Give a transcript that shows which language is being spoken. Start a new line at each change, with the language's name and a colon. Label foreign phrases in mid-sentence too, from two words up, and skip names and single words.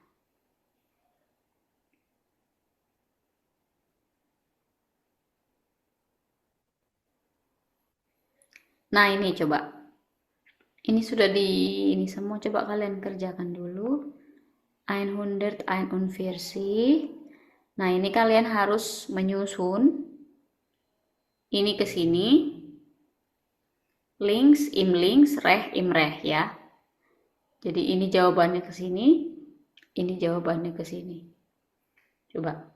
Indonesian: Nah ini coba. Ini sudah ini semua coba kalian kerjakan dulu. 141. Nah, ini kalian harus menyusun ini ke sini.
German: Links, im links, reh, im reh ya.
Indonesian: Jadi ini jawabannya ke sini, ini jawabannya ke sini. Coba.